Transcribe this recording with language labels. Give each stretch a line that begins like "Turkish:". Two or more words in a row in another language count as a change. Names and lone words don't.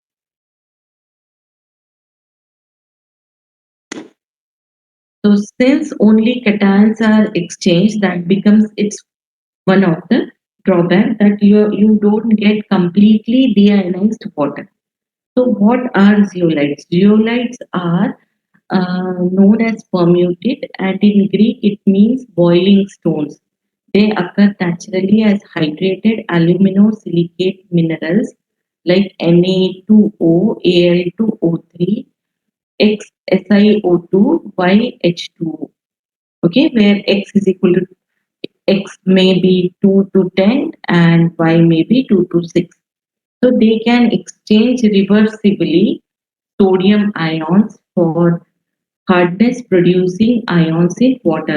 English: So since only cations are exchanged, that becomes its one of the drawback, that you don't get completely deionized water. So what are zeolites? Zeolites are known as permuted, and in Greek it means boiling stones. They occur naturally as hydrated aluminosilicate minerals like Na2O, Al2O3, X SiO2, Y H2O. Okay, where X is equal to X may be 2 to 10 and Y may be 2 to 6. So they can exchange reversibly sodium ions for hardness producing ions in water.